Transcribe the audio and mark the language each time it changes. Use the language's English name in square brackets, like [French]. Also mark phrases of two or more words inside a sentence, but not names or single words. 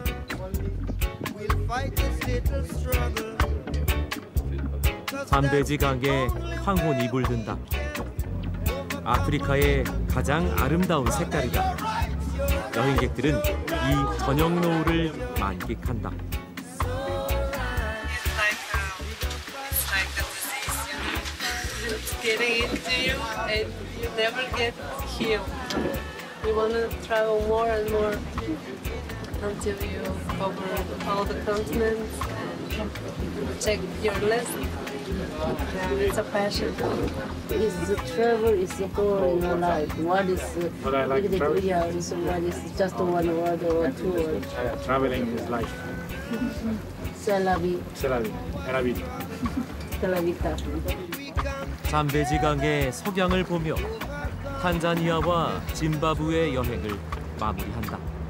[Korean] 잠베지 강에 황혼이 물든다. 아프리카의 가장 아름다운 색깔이다. 여행객들은 이 저녁 노을을 만끽한다. [English] Getting into you and you never get healed. You want to travel more and more until you cover all the continents and check your list. It's a passion. Is the travel is the whole in your life. What is What I like travel? Yeah, so what is just one word or two words? Traveling is life. [French] C'est la vie. C'est la vie. C'est la vie. C'est la vita. [Korean] 잠베지 강의 석양을 보며 탄자니아와 짐바브웨 여행을 마무리한다.